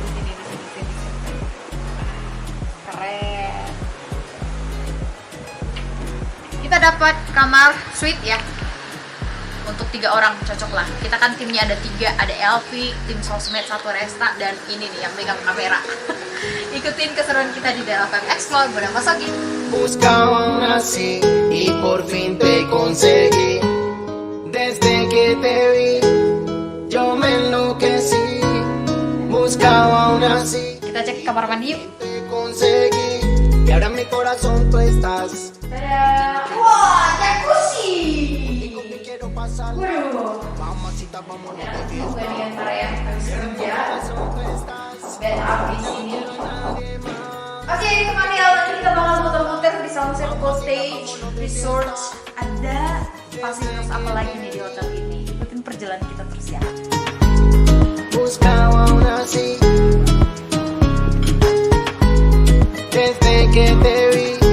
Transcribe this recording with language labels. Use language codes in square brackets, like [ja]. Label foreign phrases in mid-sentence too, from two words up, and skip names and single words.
[id] Di sini. Keren. Kita dapat kamar suite ya. Untuk 3 orang cocok lah. Kita kan timnya ada 3, ada Elvi, tim sosmed 1 Resta, dan ini nih yang megang kamera. Ikutin keseruan kita di Del.fm Explore Bonapasagi. [es] Buscaba una así y por fin te conseguí. Desde que te vi, yo me enloquecí. Buscaba una así, [id] Kita cek kamar mandi yuk. [es] te conseguí. Y ahora en mi corazón tú estás. [id] Dadah. Wah, jacuzzi. [es] Te quiero pasar. [id] Waduh. [es] Mamacita, vámonos de [id] Enak [es] fiesta. [id] juga nih antara yang habis kerja dan habis ini. Oke, teman ya, nanti kita bakal muter-muter di Samosir Cottage Resort. Ada fasilitas apa lagi nih di hotel ini? Ikutin perjalanan kita terus ya. [es] Buscaba una así. Desde que te vi.